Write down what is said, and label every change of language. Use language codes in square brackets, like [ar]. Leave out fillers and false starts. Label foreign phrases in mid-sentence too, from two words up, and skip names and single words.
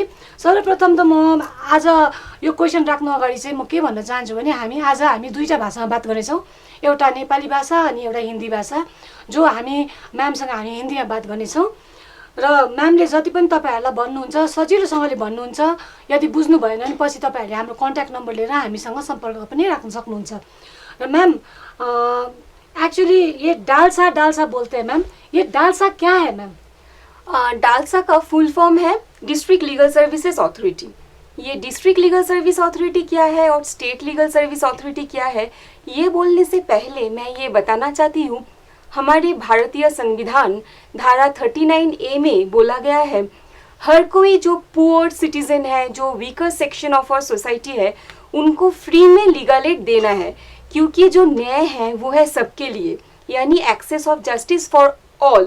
[ne] सर्वप्रथम त म आज यो क्वेसन राख्नु अगाडि चाहिँ म के भन्न चाहन्छु भने हामी दुईटा भाषामा बात गर्नेछौँ, एउटा नेपाली भाषा अनि एउटा हिन्दी भाषा, जो म्यामसँग हामी हिन्दीमा बात गर्नेछौँ। र म्यामले जति पनि तपाईहरुलाई भन्नुहुन्छ सजिलोसँगले भन्नुहुन्छ। यदि बुझ्नु भएन भने पछि तपाईहरुले हाम्रो [en] contact number [ne] लिएर हामीसँग सम्पर्क पनि राख्न सक्नुहुन्छ। [hi] र म्याम एक्चुअली ये डालसा बोलते हैं मैम, ये डालसा क्या है मैम? डालसा का फुल फॉर्म है [en] District Legal Services Authority. [hi] ये [en] District Legal Service Authority [hi] क्या है और [en] State Legal Service Authority [hi] क्या है, ये बोलने से पहले मैं ये बताना चाहती हूँ, हमारे भारतीय संविधान धारा 39A में बोला गया है, हर कोई जो [en] poor citizen [hi] है, जो [en] weaker section of our society [hi] है, उनको फ्री में [en] legal aid [hi] देना है, क्योंकि जो न्याय है वो है सबके लिए, यानी [en] access of justice for all.